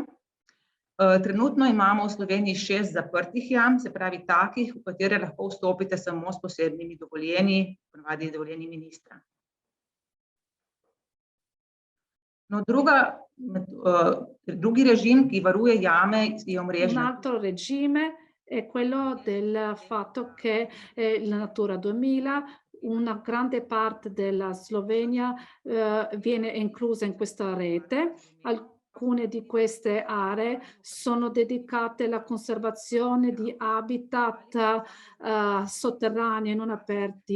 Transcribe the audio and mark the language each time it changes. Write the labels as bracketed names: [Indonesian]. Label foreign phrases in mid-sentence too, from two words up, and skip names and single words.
[Slovenian] Trenutno imamo v Sloveniji 6 zaprtih jam, se pravi takih, v katere lahko vstopite samo s posebnimi dovoljenji, ponavadi dovoljenji ministra. No, drugi režim, ki varuje jame, je omrežje. [Italian] Un altro regime è quello del fatto che la Natura 2000, una grande parte della Slovenia viene inclusa in questa rete. Alcune di queste aree sono dedicate alla conservazione di habitat sotterranei non aperti